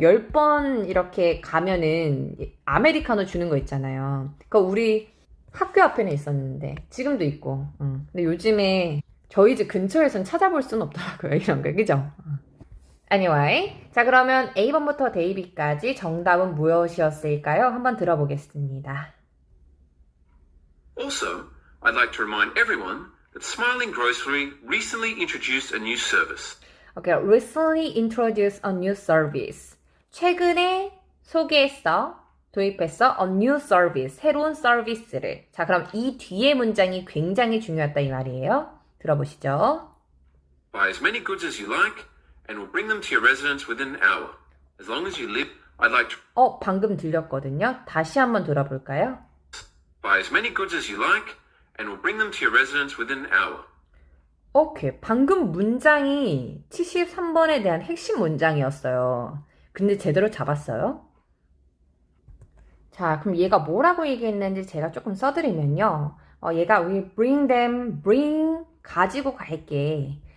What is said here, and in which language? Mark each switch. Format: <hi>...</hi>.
<ko>10번 이렇게 가면은 아메리카노 주는 거 있잖아요. 그거 우리 학교 앞에는 있었는데, 지금도 있고. 근데 요즘에 저희 집 근처에선 찾아볼 수는 없더라고요. 이런 거, 그죠? Anyway. 자, 그러면 A번부터 데이비까지 정답은 무엇이었을까요? 한번 들어보겠습니다.</ko> <en>Also, I'd like to remind everyone that Smiling Grocery recently introduced a new service. Okay, recently introduced a new service.</en> <ko>최근에 소개했어, 도입했어,</ko> <en>a new service,</en> <ko>새로운 서비스를. 자, 그럼 이 뒤에 문장이 굉장히 중요하다 이 말이에요. 들어보시죠.</ko> <en>Buy as many goods as you like, and we'll bring them to your residence within an hour. As long as you live, I'd like to...</en> <ko>방금 들렸거든요. 다시 한번 들어볼까요?</ko> <en>Buy as many goods as you like, and we'll bring them to your residence within an hour. 오케이.</en> <ko>방금 문장이 73번에 대한 핵심 문장이었어요. 근데 제대로 잡았어요? 자, 그럼 얘가 뭐라고 얘기했는지 제가 조금 써드리면요. 얘가</ko> <en>we bring them,</en> <ko>bring, 가지고 갈게.</ko>